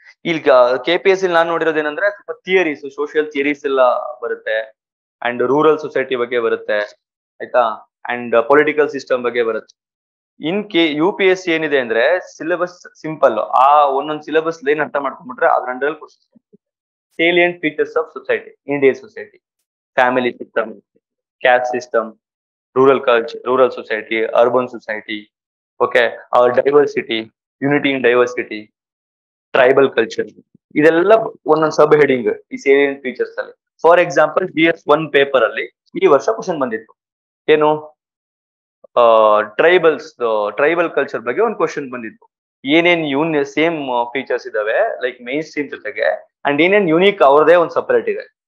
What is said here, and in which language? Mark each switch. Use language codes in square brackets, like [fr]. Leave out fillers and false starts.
[kn] ಇಲ್ಲಿ KPSC ನಾನು ನೋಡಿರೋದೇನಂದ್ರೆ ಸ್ವಲ್ಪ ಥಿಯರೀಸ್, ಸೋಷಿಯಲ್ ಥಿಯರೀಸ್ ಎಲ್ಲ ಬರುತ್ತೆ, ಅಂಡ್ ರೂರಲ್ ಸೊಸೈಟಿ ಬಗ್ಗೆ ಬರುತ್ತೆ, ಆಯ್ತಾ, ಅಂಡ್ ಪೊಲಿಟಿಕಲ್ ಸಿಸ್ಟಮ್ ಬಗ್ಗೆ ಬರುತ್ತೆ. UPSC ಏನಿದೆ ಅಂದ್ರೆ ಸಿಲೆಬಸ್ ಸಿಂಪಲ್, ಆ ಒಂದೊಂದು ಸಿಲೆಬಸ್ ಲೈನ್ ಅರ್ಥ ಮಾಡ್ಕೊಂಡ್ಬಿಟ್ರೆ ಅದ್ರ under question. [en] salient features of society, Indian society, family system, caste system, rural culture, rural society, urban society, okay, our diversity, unity in diversity, tribal culture. [kn] ಇದೆಲ್ಲ ಒಂದೊಂದು ಸಬ್ heading ಈ salient features ಅಲ್ಲಿ. For example GS1 paper ಅಲ್ಲಿ ಈ ವರ್ಷ question ಬಂದಿತ್ತು, ಏನು tribal culture ಬಗ್ಗೆ ಒಂದು ಕ್ವಶನ್ ಬಂದಿತ್ತು. ಏನೇನ್ ಸೇಮ್ ಫೀಚರ್ಸ್ ಇದಾವೆ ಲೈಕ್ ಮೈನ್ ಸ್ಟ್ರೀಮ್ ಜೊತೆಗೆ, ಅಂಡ್ ಏನೇನ್ ಯೂನಿಕ್ ಅವ್ರದೇ ಒಂದು ಸಪರೇಟ್ ಇದೆ.